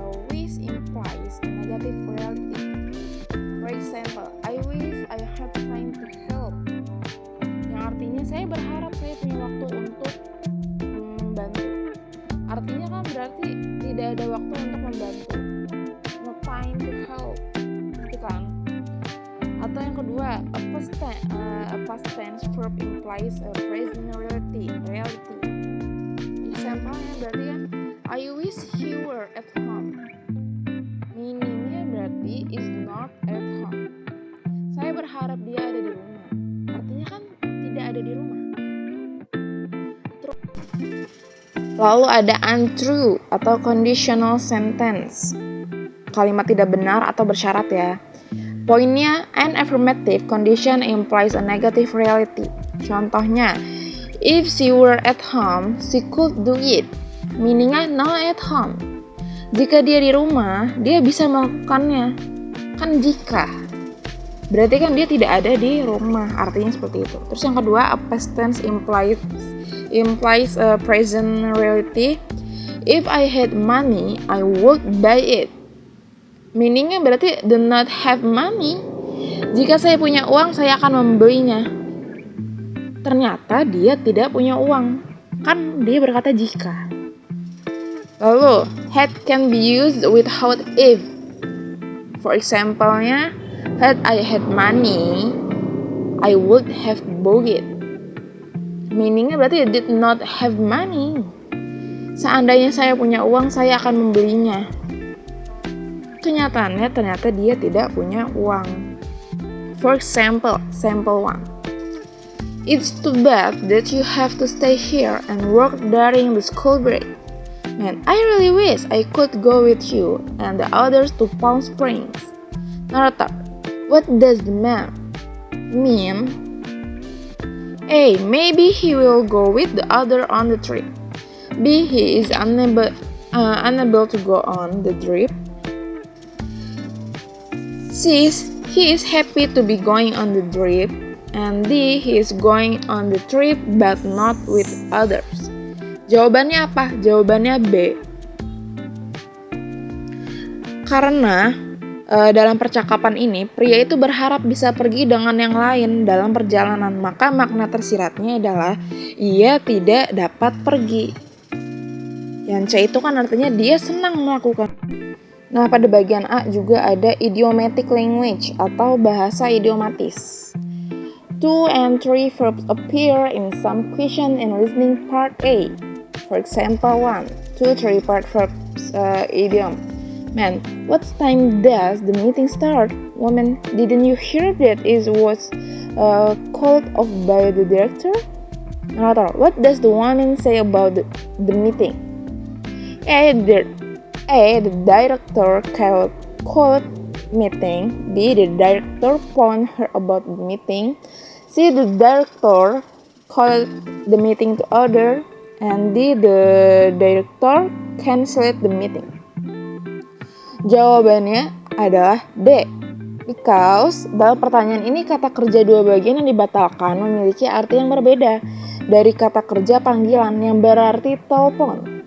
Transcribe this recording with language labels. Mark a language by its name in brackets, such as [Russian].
[English] Wish implies a negative reality. For example, I wish I had time to help. [Indonesian] Yang artinya saya berharap saya punya waktu untuk membantu. Artinya kan berarti tidak ada waktu untuk membantu. [English] No time to help. [Indonesian] Gitu kan? Atau yang kedua, [English] a past tense verb implies a present reality. Example-nya [Indonesian] berarti kan [English] I wish he were at home. Meaning-nya [Indonesian] berarti [English] is not at home. [Indonesian] Saya berharap dia ada di rumah. Artinya kan tidak ada di rumah. Lalu ada untrue atau conditional sentence. Kalimat tidak benar atau bersyarat ya. [English] Poinnya, an affirmative condition implies a negative reality. [Indonesian] Contohnya, [English] if she were at home, she could do it. Meaning-nya not at home. [Indonesian] Jika dia di rumah, dia bisa melakukannya. Kan jika. Berarti kan dia tidak ada di rumah. Artinya seperti itu. Terus yang kedua, [English] a past tense implies a present reality. If I had money, I would buy it. Meaning-nya [Indonesian] berarti [English] do not have money. [Indonesian] Jika saya punya uang, saya akan membelinya. Ternyata dia tidak punya uang. Kan dia berkata jika. [English] Lalu, had can be used without if. For example-nya, had I had money, I would have bought it. Meaning-nya [Indonesian] berarti [English] I did not have money. [Indonesian] Seandainya saya punya uang, saya akan membelinya. Kenyataannya ternyata dia tidak punya uang. [English] For example, sample 1. It's too bad that you have to stay here and work during the school break. Man, I really wish I could go with you and the others to Palm Springs. Narrator, what does the man mean? A. Maybe he will go with the other on the trip. B. He is unable to go on the trip. C. He is happy to be going on the trip. And D. He is going on the trip but not with others. [Indonesian] Jawabannya apa? Jawabannya B. Karena dalam percakapan ini, pria itu berharap bisa pergi dengan yang lain dalam perjalanan. Maka makna tersiratnya adalah ia tidak dapat pergi. Yang C itu kan artinya dia senang melakukan. Nah, pada bagian A juga ada [English] idiomatic language [Indonesian] atau bahasa idiomatis. [English] 2 and 3 verbs appear in some question and listening part A. For example, 1, 2, 3 part verbs idiom. Man, what time does the meeting start? Woman, didn't you hear that it was called off by the director? Narrator, what does the woman say about the meeting? A. The director called meeting. B. The director phoned her about the meeting. C. The director called the meeting to order. And D. The director canceled the meeting. [Indonesian] Jawabannya adalah D. [English] Because [Indonesian] dalam pertanyaan ini kata kerja dua bagian yang dibatalkan memiliki arti yang berbeda dari kata kerja panggilan yang berarti telepon.